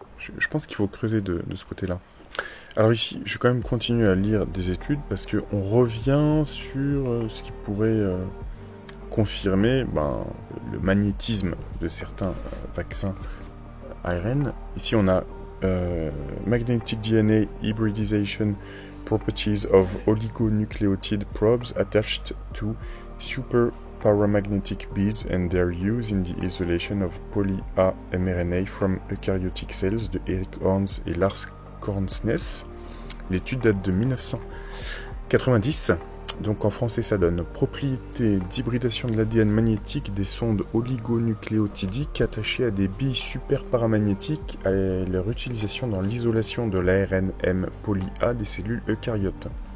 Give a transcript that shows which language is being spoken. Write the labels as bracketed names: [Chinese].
[French] Je pense qu'il faut creuser de ce côté-là. Alors ici, je vais quand même continuer à lire des études parce qu'on revient sur ce qui pourrait confirmer le magnétisme de certains vaccins ARN. Ici, on a [English] Magnetic DNA Hybridization Properties of Oligonucleotide Probes attached to super paramagnetic beads and their use in the isolation of poly-A mRNA from eukaryotic cells de Eric Horns [French] et [English] Lars Kornsnes. [French] L'étude date de 1990. Donc en français ça donne propriété d'hybridation de l'ADN magnétique des sondes oligonucléotidiques attachées à des billes superparamagnétiques et leur utilisation dans l'isolation de l'ARN M poly-A des cellules eucaryotes.